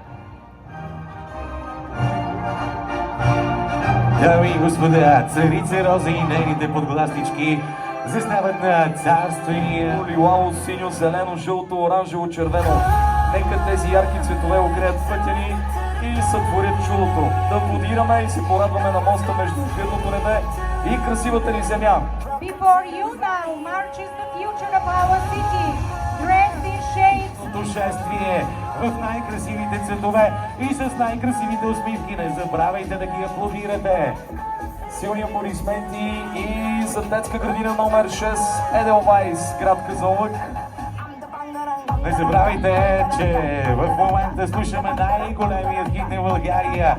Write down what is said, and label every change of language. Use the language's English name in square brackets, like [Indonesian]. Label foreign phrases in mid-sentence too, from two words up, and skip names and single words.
[Bulgarian] Дами и господа, царица Роза и нейните подгласнички заснават на царствения лилаво, синьо, зелено, жълто, оранжево, червено. Нека тези ярки цветове огреят пътя ни и сътворят чудото. Да аплодираме и се порадваме на моста между ефирното небе и красивата ни земя. [English] Before you now marches the future of our city, dressed in shades. [Bulgarian] шествие в най-красивите цветове и с най-красивите усмивки. Не забравяйте да ги аплодирате. Силни аплодисменти и за детска градина номер 6 Еделвайс, град Казанлък. Не забравяйте, че в момента слушаме най-големият хит на България.